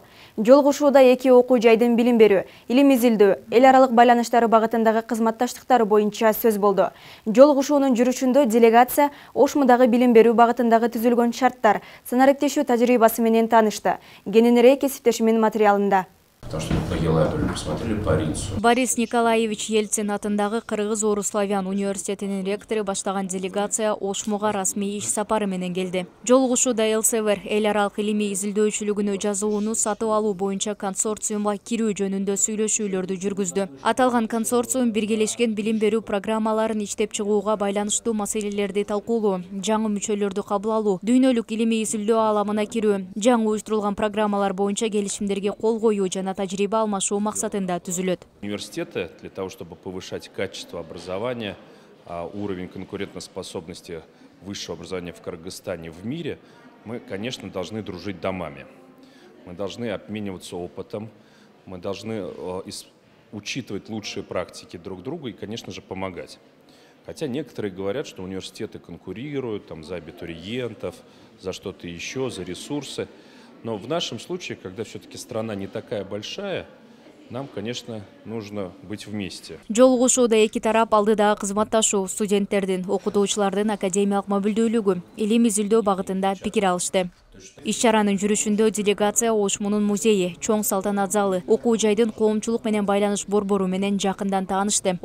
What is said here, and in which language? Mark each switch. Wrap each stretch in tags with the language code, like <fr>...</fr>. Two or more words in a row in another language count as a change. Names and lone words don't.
<ky>Жолугушууда эки окуу жайдын билим берүү, илим изилдөө, эл аралык байланыштары багытындагы кызматташтыктары боюнча сөз болду. Жолугушуунун жүрүшүндө делегация Ошмудагы билим берүү багытындагы түзүлгөн шарттар, санариптешүү тажрыйбасы менен таанышты. Кененирээк кесиптешимин материалында.</ky> <ru>Потому что по Елаберу посмотрели по Ринцу.</ru> <ky>Борис Николаевич Ельцин атындагы Кыргыз-Орус Славян университетинин ректору баштаган делегация Ошмуга расмий иш сапары менен келди. Жолугушууда Элсевер эл аралык илимий изилдөөчүлүгүнө жазууну сатып алуу боюнча консорциумга кирүү жөнүндө сүйлөшүүлөрдү жүргүздү. Аталган консорциум биргелешкен билим берүү программаларын иштеп чыгууга байланыштуу маселелерди талкуулоо, жаңы мүчөлөрдү кабыл алуу, дүйнөлүк илимий изилдөө аламына кирүү, жаңы уюштурулган программалар боюнча келишимдерге кол коюу жана тажрыйба алмашуу максатында түзүлөт.</ky> <ru>Университеты для того, чтобы повышать качество образования, уровень конкурентоспособности высшего образования в Кыргызстане, в мире, мы, конечно, должны дружить домами. Мы должны обмениваться опытом, мы должны учитывать лучшие практики друг друга и, конечно же, помогать. Хотя некоторые говорят, что университеты конкурируют там, за абитуриентов, за что-то еще, за ресурсы. Но в нашем случае, когда все-таки страна не такая большая, нам, конечно, нужно быть вместе.</ru> <ky>Жолугушууда эки тарап алдыдагы кызматташуу, студенттердин, окутуучулардын академиялык мобилдүүлүгү, илим изилдөө багытында пикир алышты. Иш-чаранын жүрүшүндө делегация Ошмунун музейи, чоң салтанат залы, окуу жайдын коомчулук менен байланыш борбору менен жакындан таанышты.</ky>